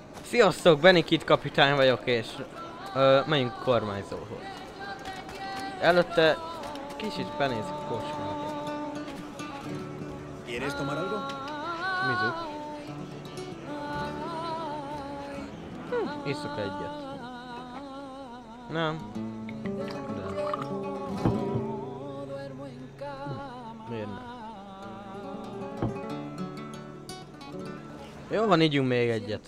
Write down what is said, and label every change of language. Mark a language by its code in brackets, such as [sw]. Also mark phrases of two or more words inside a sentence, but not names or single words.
[hu] Sziasztok, Benikit kapitány vagyok, és menjünk kormányzóhoz. Előtte kicsit benézzük a kocsmába. [es] ¿Quieres tomar algo? [hu] Mizu. Iszok egyet. Nem. De. Miért nem? Jó van, ígyunk még egyet.